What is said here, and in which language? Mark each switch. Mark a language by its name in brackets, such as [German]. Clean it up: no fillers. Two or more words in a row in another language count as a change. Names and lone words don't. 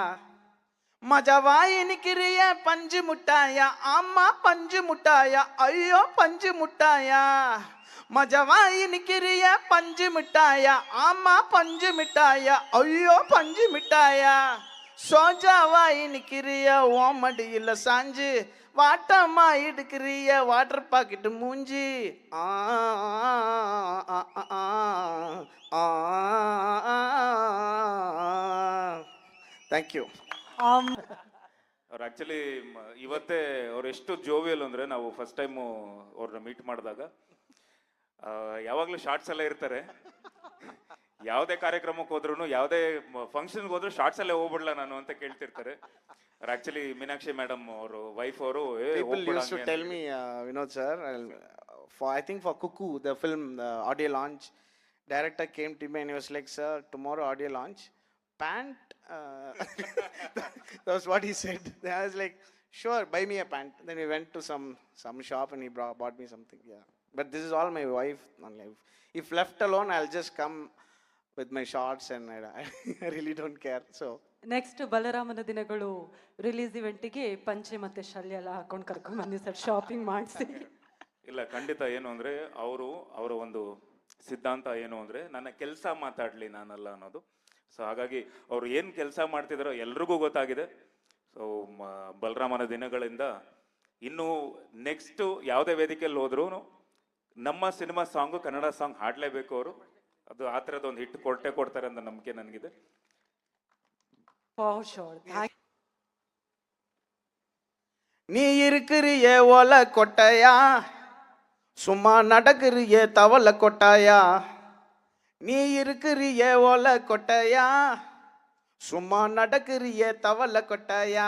[Tamil] மஜாவாய் நிக்கிறிய பஞ்சு முட்டாயா, ஆமா பஞ்சு முட்டாயா, ஐயோ பஞ்சு முட்டாயா. மஜாவாய் நிக்கிறிய பஞ்சு மிட்டாயா, ஆமா பஞ்சு மிட்டாயா, ஐயோ பஞ்சு மிட்டாயா. சோஜாவாய் நிக்கிறிய ஓமடியில் சாஞ்சு, வாட்டமா எடுக்கிறிய வாட்டர் பாக்கெட்டு மூஞ்சி. [English] Thank you. [Kannada] ಅವ್ರು ಆ್ಯಕ್ಚುಲಿ ಇವತ್ತೇ ಅವ್ರು ಎಷ್ಟು ಜೋವಿಯಲ್ ಅಂದರೆ ನಾವು [English] first time [Kannada] ಅವ್ರನ್ನ ಮೀಟ್ ಮಾಡಿದಾಗ ಯಾವಾಗಲೂ ಶಾರ್ಟ್ಸ್ ಎಲ್ಲ ಇರ್ತಾರೆ. ಯಾವುದೇ ಕಾರ್ಯಕ್ರಮಕ್ಕೆ ಹೋದ್ರೂ ಯಾವುದೇ ಫಂಕ್ಷನ್ಗೆ ಹೋದ್ರು ಶಾರ್ಟ್ಸ್ ಅಲ್ಲೇ ಹೋಗ್ಬಿಡ್ಲ ನಾನು ಅಂತ ಕೇಳ್ತಿರ್ತಾರೆ. ಆ್ಯಕ್ಚುಲಿ ಮೀನಾಕ್ಷಿ ಮೇಡಮ್ ಅವರು ವೈಫ್ ಅವರು [English] Tell me Vinod sir, I think for Cuckoo, the film, the audio launch, director came to me and he was like, sir, tomorrow audio launch, pant. That was what he said. I was like, sure, buy me a pant. Then we went to some shop and he bought me something. Yeah, but this is all my wife. If left alone, I'll just come with my shorts and I really don't care. So [Kannada] ನೆಕ್ಸ್ಟ್ ಬಲರಾಮನ ದಿನಗಳು [English] release eventige [Kannada] ಪಂಚೆ ಮತ್ತೆ ಶಲ್ಯ ಎಲ್ಲ ಹಾಕೊಂಡು ಕರ್ಕೊಂಡ್ ಬನ್ನಿ ಸರ್, ಶಾಪಿಂಗ್ ಮಾಡಿಸಿ. ಇಲ್ಲ, ಖಂಡಿತ. ಏನು ಅಂದರೆ ಅವರ ಒಂದು ಸಿದ್ಧಾಂತ ಏನು ಅಂದರೆ ನನ್ನ ಕೆಲಸ ಮಾತಾಡಲಿ ನಾನಲ್ಲ ಅನ್ನೋದು. ಸೊ ಹಾಗಾಗಿ ಅವರು ಏನು ಕೆಲಸ ಮಾಡ್ತಿದ್ದಾರೋ ಎಲ್ರಿಗೂ ಗೊತ್ತಾಗಿದೆ. ಸೊ ಬಲರಾಮನ ದಿನಗಳಿಂದ ಇನ್ನು ನೆಕ್ಸ್ಟು ಯಾವುದೇ ವೇದಿಕೆಯಲ್ಲಿ ಹೋದ್ರೂ ನಮ್ಮ ಸಿನಿಮಾ ಸಾಂಗು, ಕನ್ನಡ ಸಾಂಗ್ ಹಾಡಲೇಬೇಕು ಅವರು. ಅದು ಆ ಥರದ ಒಂದು ಹಿಟ್ ಕೊಡ್ತಾರೆ ಅಂತ ನಂಬಿಕೆ ನನಗಿದೆ. [Tamil] நீ இருக்கிறிய ஓல கொட்டையா, சும்மா நடக்கிறிய தவள கொட்டாயா. நீ இருக்கிறிய ஓல கொட்டையா, சும்மா நடக்கிறிய தவள கொட்டாயா.